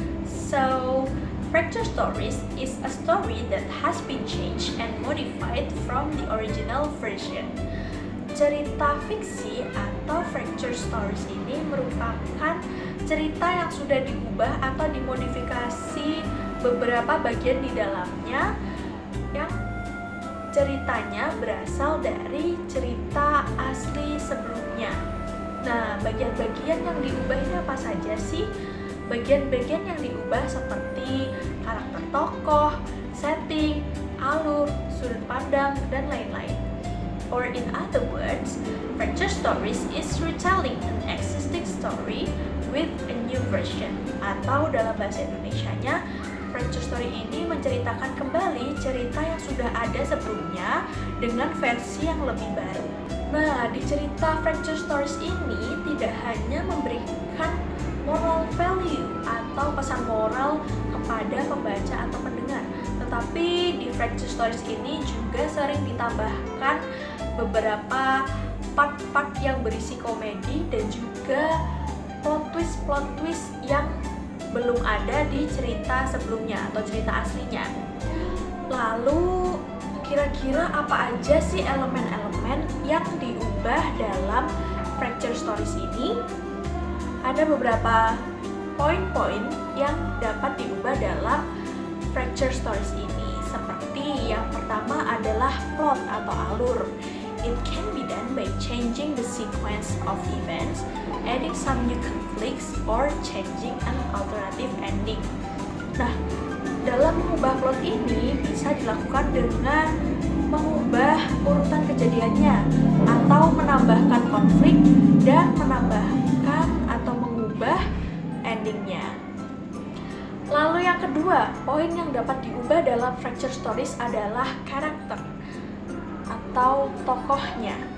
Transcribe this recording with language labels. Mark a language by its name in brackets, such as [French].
[English] So, Fracture Stories is a story that has been changed and modified from the original version. [Indonesian] Cerita fiksi atau Fracture Stories ini merupakan cerita yang sudah diubah atau dimodifikasi beberapa bagian di dalamnya yang ceritanya berasal dari cerita asli sebelumnya. Nah, bagian-bagian yang diubah ini apa saja sih? Bagian-bagian yang diubah seperti karakter tokoh, setting, alur, sudut pandang, dan lain-lain. [English] Or in other words, Fracture Stories is retelling an existing story with a new version. [Indonesian] Atau dalam bahasa Indonesianya, Fracture Story ini menceritakan kembali cerita yang sudah ada sebelumnya dengan versi yang lebih baru. Nah, di cerita Fracture Stories ini tidak hanya memberikan moral value atau pesan moral kepada pembaca atau pendengar, tetapi di Fracture Stories ini juga sering ditambahkan beberapa part-part yang berisi komedi dan juga plot twist yang belum ada di cerita sebelumnya atau cerita aslinya. Lalu kira-kira apa aja sih elemen-elemen yang diubah dalam Fracture Stories ini? Ada beberapa poin-poin yang dapat diubah dalam Fracture Stories ini. Seperti yang pertama adalah plot atau alur. [English] It can be done by changing the sequence of events, adding some new conflicts, or changing an alternative ending. [Indonesian] Nah, dalam mengubah plot ini bisa dilakukan dengan mengubah urutan kejadiannya atau menambahkan konflik dan menambahkan atau mengubah endingnya. Lalu yang kedua, poin yang dapat diubah dalam Fracture Stories adalah karakter atau tokohnya.